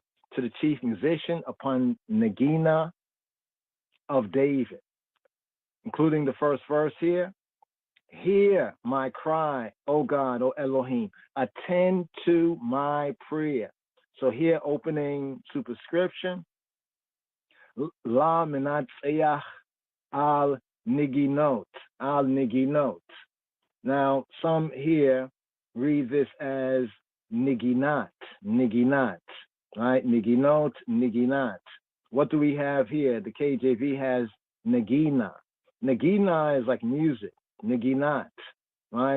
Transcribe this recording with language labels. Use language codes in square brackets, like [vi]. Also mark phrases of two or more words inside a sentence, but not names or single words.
[en] To the chief musician upon Negina of David. Including the first verse here. Hear my cry, O God, O Elohim. Attend to my prayer. So here, opening superscription. [he] לַמְנַצֵּחַ עַל נְגִינוֹת. [en] Now, some here read this as niginat, right? Niginot. What do we have here? The KJV has negina. Negina is like music, niginat, right?